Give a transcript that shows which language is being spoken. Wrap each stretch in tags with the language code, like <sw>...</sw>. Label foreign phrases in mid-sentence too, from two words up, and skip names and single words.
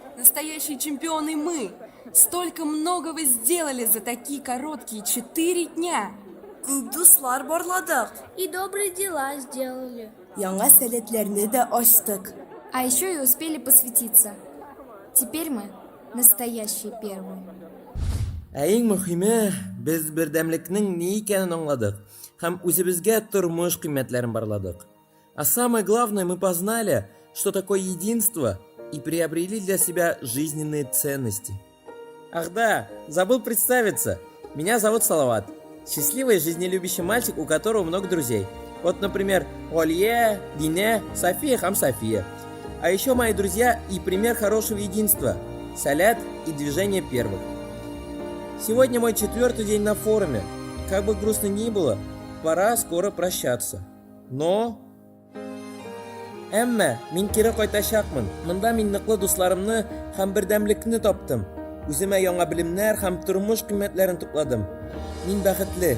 <ru>настоящие чемпионы мы. Столько многого сделали за такие короткие 4 дня.</ru> <tt>Күп дуслар барладык.</tt> <ru>И добрые дела сделали.</ru> <tt>Яңа сәләтләрне дә ачтык.</tt> <ru>А еще и успели посвятиться. Теперь мы настоящие первые.</ru> <tt>Ә иң мөһиме, без бердәмлекнең ни икәнен аңладык һәм үзебезгә тормыш кыйммәтләрен барладык.</tt> <ru>А самое главное, мы познали, что такое единство, и приобрели для себя жизненные ценности. Ах да, забыл представиться. Меня зовут Салават. Счастливый жизнелюбящий мальчик, у которого много друзей. Вот, например, Олье, Дине, София, София. А еще мои друзья и пример хорошего единства – Салят и Движение Первых. Сегодня мой 4-й день на форуме. Как бы грустно ни было, пора скоро прощаться. Но...</ru> <tt>Әмма, мин кире кайтачакмын. Монда мин ныклы дусларымны һәм бердәмлекне таптым. Үземә яңа белемнәр һәм тормыш кыйммәтләрен тупладым. Мин бәхетле.</tt>